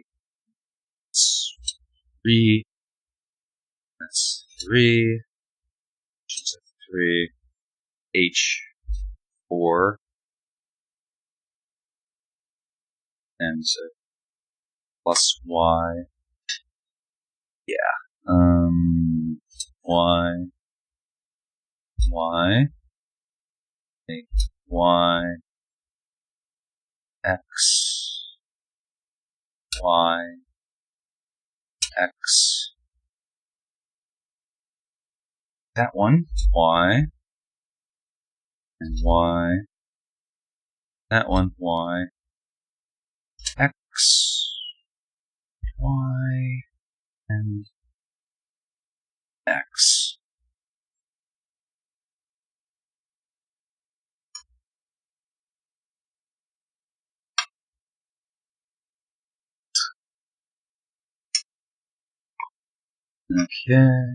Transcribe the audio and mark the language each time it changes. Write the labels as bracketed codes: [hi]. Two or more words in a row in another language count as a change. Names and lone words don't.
[en] That's 3. That's 3. 3. H. 4. And so plus y. Yeah. Y. Y. Y. X. Y. X. That one. Y. And Y. That one. Y. X. Y. And X. Okay.